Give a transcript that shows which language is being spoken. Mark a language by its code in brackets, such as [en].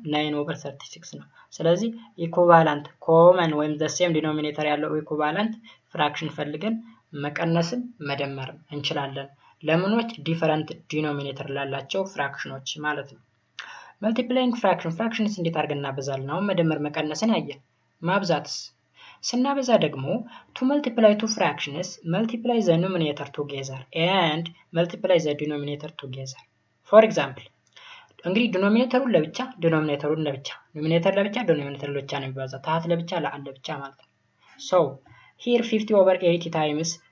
[am] 9/36 ነው። ስለዚህ ኢኩቫላንት ኮመን ወይም [en] the same denominator [am] ያለው ኢኩቫላንት ፍራክሽን ፈልገን መቀነስም መደመርም እንችላለን። ለምኖች ዲፈረንት ዲኖሚኔተር ላላቸው ፍራክሽኖች ማለት ነው። መልቲፕላይንግ ፍራክሽንስ እንዴት አድርገን እናበዛለን? አሁን መደመር መቀነስን አየን። ማብዛትስ ስናበዛ ደግሞ [en] to multiply two fractions multiply the numerator together and multiply the denominator together. for example [am] እንግዲህ ዲኖሚኔተሩን ለብቻ ዲኖሚኔተሩን ለብቻ ኑሚኔተር ለብቻ ዲኖሚኔተር ለብቻ ነው የሚባዛው። ታህት ለብቻ ለአንድ ለብቻ ማለት ነው። [en] so here 50/80 times